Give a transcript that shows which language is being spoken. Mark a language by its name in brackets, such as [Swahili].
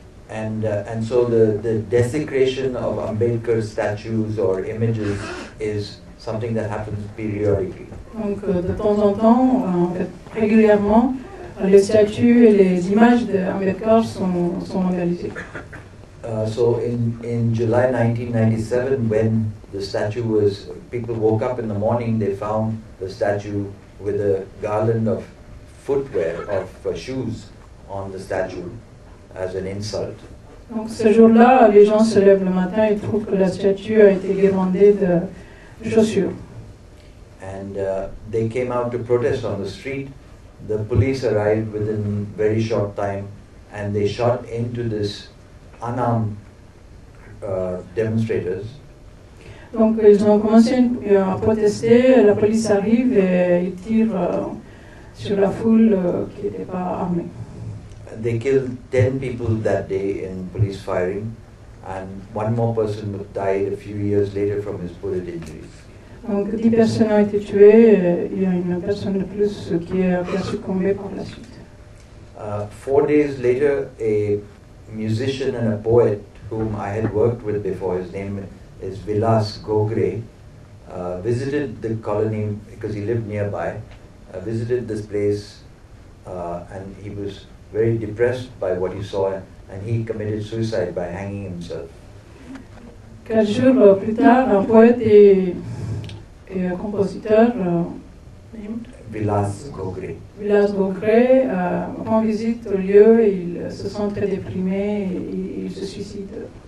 [English] And so the desecration of Ambedkar statues or images is something that happens periodically. [French] Donc de temps en temps, en fait, régulièrement, les statues et les images d'Ambedkar sont vandalisées. [English] So in July 1997, when the statue was, people woke up in the morning, they found the statue with a garland of footwear, of shoes on the statue as an insult. [French] Donc ce jour-là, les gens se lèvent le matin et trouvent que la statue a été guirlandée de chaussures. [English] And they came out to protest on the street. The police arrived within very short time, and they shot into this unarmed demonstrators. [French] Donc ils ont commencé à protester, la police arrive et ils tirent sur la foule qui n'était pas armée. [English] They killed 10 people that day in police firing, and one more person died a few years later from his bullet injuries. [French] Donc 10 personnes ont été tuées, il y a une personne de plus qui a succombé par la suite. [English] 4 days later, a musician and a poet whom I had worked with before, his name is Vilas Gogre, visited the colony because he lived nearby, visited this place, and he was very depressed by what he saw, and he committed suicide by hanging himself. [French] 4 jours plus tard, un poète et un compositeur, Vilas Gogre. Vilas Gogre, rend visite au lieu et il se sent très déprimé et il se suicide.